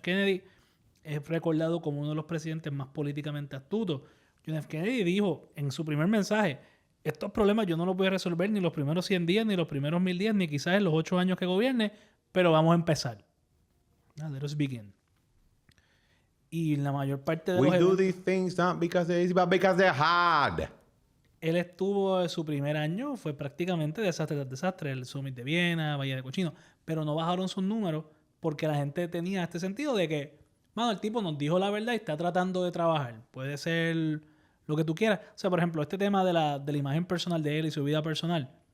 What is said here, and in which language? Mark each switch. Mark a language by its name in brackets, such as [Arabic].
[Spanish] Kennedy es recordado como uno de los presidentes más políticamente astutos. John F. Kennedy dijo en su primer mensaje, estos problemas yo no los voy a resolver ni los primeros 100 días, ni los primeros 1000 días, ni quizás en los 8 años que gobierne, pero vamos a empezar. [English] Let us begin. [Spanish] Y la mayor parte de [English] We do these things not because they're easy, but because they're hard. [Spanish] Él estuvo su primer año, fue prácticamente desastre tras desastre, el Summit de Viena, Valle de Cochino, pero no bajaron sus números porque la gente tenía este sentido de que, mano, el tipo nos dijo la verdad y está tratando de trabajar. Puede ser lo que tú quieras. O sea, por ejemplo, este tema de la imagen personal de él y su vida personal.